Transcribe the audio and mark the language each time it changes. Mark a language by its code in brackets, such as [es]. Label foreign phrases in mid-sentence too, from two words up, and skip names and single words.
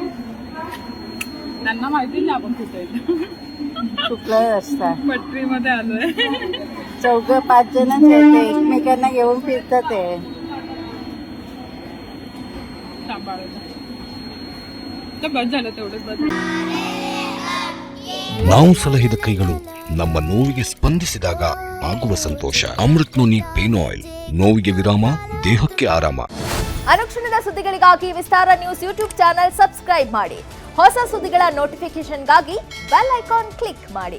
[mr] त्यांना माहिती नाही आपण कुठे कुठलाही रस्ता. पटरीमध्ये आलोय. 4-5 जणच येते, एकमेकांना घेऊन फिरतात ते. सांभाळायचं तर बस झालं तेवढंच. बस [kn] ನಾವು ಸಲಹಿದ ಕೈಗಳು ನಮ್ಮ ನೋವಿಗೆ ಸ್ಪಂದಿಸಿದಾಗ ಆಗುವ ಸಂತೋಷ. ಅಮೃತ್ ನೋನಿ ಪೇನ್ ಆಯಿಲ್, ನೋವಿಗೆ ವಿರಾಮ, ದೇಹಕ್ಕೆ ಆರಾಮ. ಅನುಕ್ಷಣದ ಸುದ್ದಿಗಳಿಗಾಗಿ ವಿಸ್ತಾರ ನ್ಯೂಸ್ [en] YouTube channel subscribe [kn] ಮಾಡಿ. ಹೊಸ ಸುದ್ದಿಗಳ ನೋಟಿಫಿಕೇಶನ್ಗಾಗಿ [en] bell icon click [kn] ಮಾಡಿ.